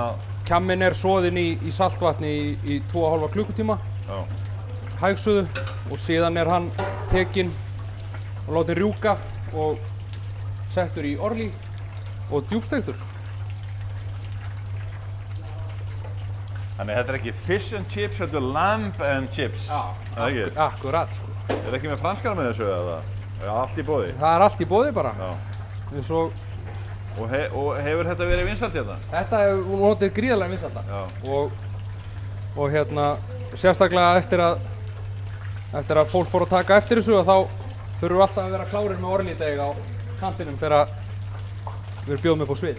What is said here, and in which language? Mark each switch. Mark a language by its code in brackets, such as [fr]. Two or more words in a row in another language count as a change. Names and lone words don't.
[is] Kjamminn er soðinn í saltvatni í 2,5 klukkutíma. Já. Hægsuðu og síðan er hann tekinn og látinn rjúka og settur í orlí og djúpsteiktur. Þannig þetta ekki [en] fish and chips, [is] þetta [en] lamb and chips. [is] Já, akkurat sko. Er ekki með franskar með þessu eða? Já, allt í boði? Það er allt í boði bara. Já. Og hefur þetta verið vinsælt hérna? Þetta hefur notið gríðarlega vinsælda. Já. Og hérna, sérstaklega eftir að fólk fór að taka eftir þessu og þá þurfum við alltaf að vera klárir með Orlídeg á kantinum þegar við bjóðum upp á svið.